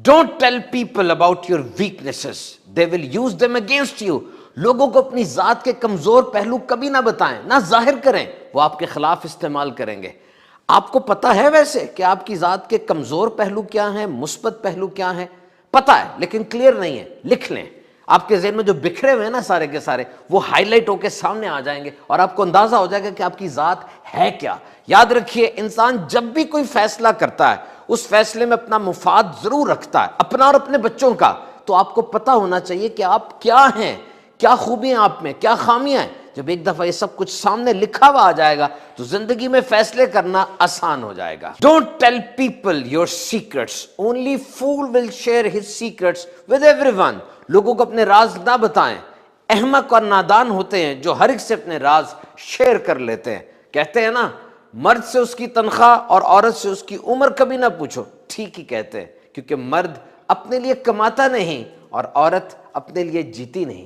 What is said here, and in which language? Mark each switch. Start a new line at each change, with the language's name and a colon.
English: Don't tell people about your weaknesses. They will use them against you.
Urdu: لوگوں کو اپنی ذات کے کمزور پہلو کبھی نہ بتائیں، نہ ظاہر کریں، وہ آپ کے خلاف استعمال کریں گے. آپ کو پتہ ہے ویسے کہ آپ کی ذات کے کمزور پہلو کیا ہیں، مثبت پہلو کیا ہیں؟ پتہ ہے لیکن کلیئر نہیں ہے. لکھ لیں. آپ کے ذہن میں جو بکھرے ہوئے ہیں نا سارے کے سارے، وہ ہائی لائٹ ہو کے سامنے آ جائیں گے اور آپ کو اندازہ ہو جائے گا کہ آپ کی ذات ہے کیا. یاد رکھیے، انسان جب بھی کوئی فیصلہ کرتا ہے، اس فیصلے میں اپنا مفاد ضرور رکھتا ہے، اپنا اور اپنے بچوں کا. تو آپ کو پتہ ہونا چاہیے کہ آپ کیا ہیں، کیا خوبیاں آپ میں، کیا خامیاں ہیں. جب ایک دفعہ یہ سب کچھ سامنے لکھا ہوا آ جائے گا تو زندگی میں فیصلے کرنا آسان ہو جائے گا.
English: Don't tell people your secrets. Only fool will share his secrets with everyone.
Urdu: لوگوں کو اپنے راز نہ بتائیں. احمق اور نادان ہوتے ہیں جو ہر ایک سے اپنے راز شیئر کر لیتے ہیں. کہتے ہیں نا، مرد سے اس کی تنخواہ اور عورت سے اس کی عمر کبھی نہ پوچھو. ٹھیک ہی کہتے ہیں، کیونکہ مرد اپنے لیے کماتا نہیں اور عورت اپنے لیے جیتی نہیں.